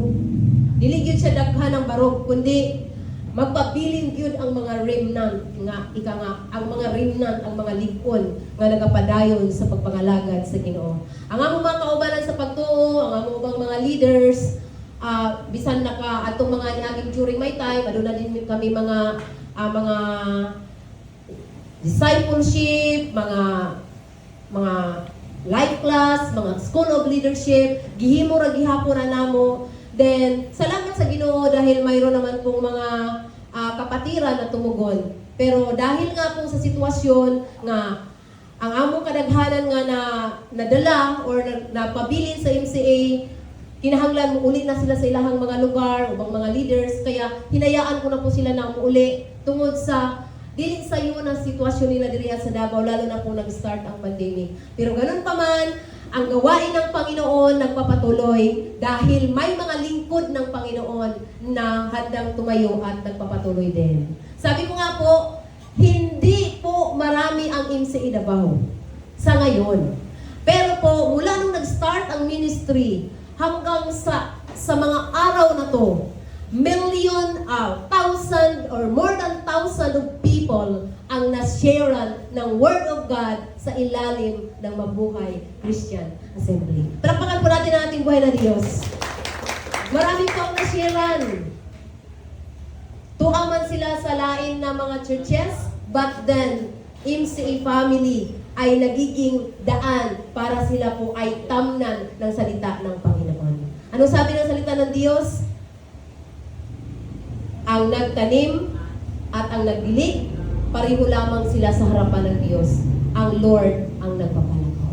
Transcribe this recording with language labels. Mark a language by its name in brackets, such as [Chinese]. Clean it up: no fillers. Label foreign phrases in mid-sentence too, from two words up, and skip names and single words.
[Cebuano] Dili gyud siya daghan ng barog, kundi magpabilin gyud ang mga remnant nga ang mga remnant, ang mga ligkon nga nagapadayon sa pagpangalagad sa Ginoo. Ang among mga kaubanan sa pagtuo, ang among mga leaders, bisan naka atong mga niaging [English] during my time, [Cebuano] aduna din kami mga discipleship, mga [English] life class, [Cebuano] mga [English] school of leadership, [Cebuano] gihimo ra gihapon na namo. [Filipino] Then salamat sa Ginoo dahil mayroon naman pong mga kapatiran na tumugon. [Cebuano] Pero dahil nga po sa sitwasyon nga ang among kadaghanan nga nadala or napabilin sa MCA, kinahanglan mo ulit na sila sa ilahang mga lugar, ubang mga leaders, [Filipino] kaya hinayaan ko na po sila na umuuli [Cebuano] tungod sa dili sa iyo [Filipino] na sitwasyon nila diri sa Davao, lalo na po nag-start ang pandemic. Pero ganun pa man, ang gawain ng Panginoon nagpapatuloy dahil may mga lingkod ng Panginoon na handang tumayo at nagpapatuloy din. Sabi ko nga po, hindi po marami ang MCA Davao sa ngayon. Pero po, mula nung nag-start ang ministry, hanggang sa mga araw na to, [English] million, thousand, or more than thousand of people [Filipino] ang nasharean ng [English] Word of God [Filipino] sa ilalim ng Mabuhay Christian Assembly. Palakpakan po natin ang ating buhay na Diyos. Marami po ang nasharean. [Cebuano] Tuwa man sila sa lain na mga churches, [English] but then, [Filipino] MCA family ay nagiging daan para sila po ay tamnan ng salita ng Panginoon. Ano sabi ng salita ng Diyos? Ang nagtanim at ang nagdilig, pareho lamang sila sa harapan ng Diyos. Ang Lord ang nagpapalakaw.